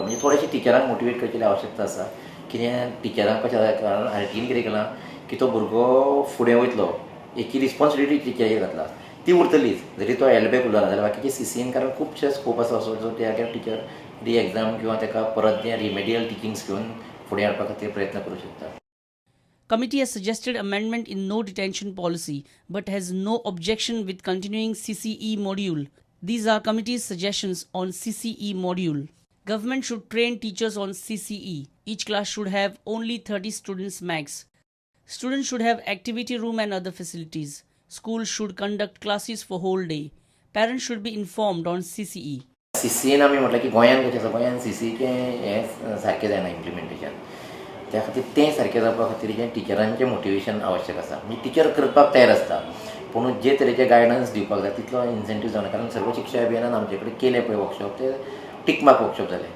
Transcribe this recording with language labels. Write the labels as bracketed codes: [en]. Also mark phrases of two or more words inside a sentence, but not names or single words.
[kok] म्हणजे थोडेशें टिचरांक मोटिवेट करची आवश्यकता आसा कित्याक टिचरांक कशें कारण RTEन कितें केलां की तो भुरगो फुडें वयतलो एकी रिस्पॉन्सिबिलिटी टिचरीक घातला ती उरतलीच जरी तो [en] held back [kok] उरलो ना जाल्यार बाकीचे CCEन कारण खुबशे स्कोप आसा असो जो त्या टिचर [en] re exam [kok] किंवा ताका परत तें [en] remedial teachings [kok] घेवन फुडें हाडपा खातीर प्रयत्न करूं शकता. [en] Committee has suggested amendment in no detention policy but has no objection with continuing CCE module. These are committee's suggestions on CCE module. Government should train teachers on CCE. Each class should have only 30 students max. Students should have activity room and other facilities. Schools should conduct classes for whole day. Parents should be informed on CCE. [kok] CCEन आमी म्हटलं की गोंयान कशें आसा गोंयान CCEचें हें सारकें जायना इम्प्लिमेंटेशन. त्या खातीर तें सारकें जावपा खातीर जें टिचरांचें मोटिवेशन आवश्यक आसा. म्हणजे टिचर करपाक तयार आसता पूण जे तरेचे गायडन्स दिवपाक जाय तितलो इन्सेंटीव जावना. कारण सर्व शिक्षा अभियानान आमचे कडेन केले पळय वर्कशॉप ते [en] tick mark workshop [kok] जाले.